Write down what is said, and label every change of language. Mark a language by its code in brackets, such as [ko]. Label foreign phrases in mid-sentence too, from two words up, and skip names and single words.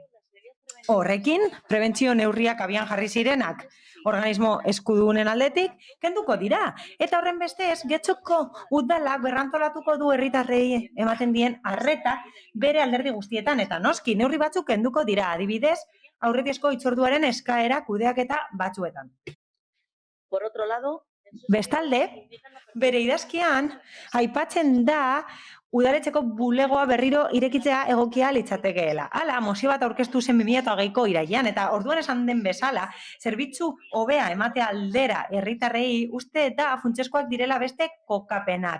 [eu] Horrekin, prebentzio neurriak abian jarri zirenak organismo eskudunen aldetik kenduko dira. Eta horren bestez, Getxoko udalak berrantolatuko du herritarrei ematen dien arreta bere alderdi guztietan. Eta noski, neurri batzuk kenduko dira, adibidez, aurretiazko hitzorduaren eskaera kudeaketa batzuetan. [es] Por otro lado, [eu] bestalde, bere idazkian, aipatzen da udaletxeko bulegoa berriro irekitzea egokia litzatekeela. Hala, mozio bat aurkeztu zen 2020ko irailean, eta orduan esan den bezala, zerbitzu hobea emate aldera herritarrei uste eta funtseskoak direla beste kokapenak.